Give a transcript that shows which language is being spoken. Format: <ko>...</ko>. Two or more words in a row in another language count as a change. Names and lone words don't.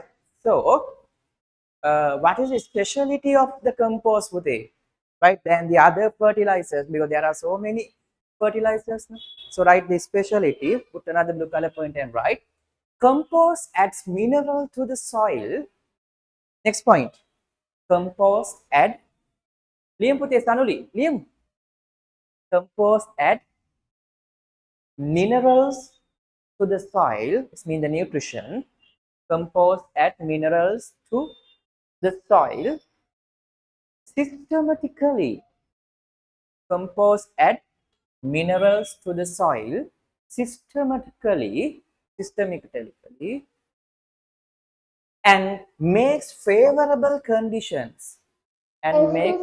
<en>So what is the speciality of the compost today? Right? Then the other fertilizers, because there are so many fertilizers. So write the speciality, put another blue color point and write compost adds mineral to the soil. Next point, compost add liam putih sanuli liam Compost add minerals to the soil. This means the nutrition. Compost add minerals to the soil systematically. Compost add minerals to the soil systematically, systematically, and makes favorable conditions and makes,</en>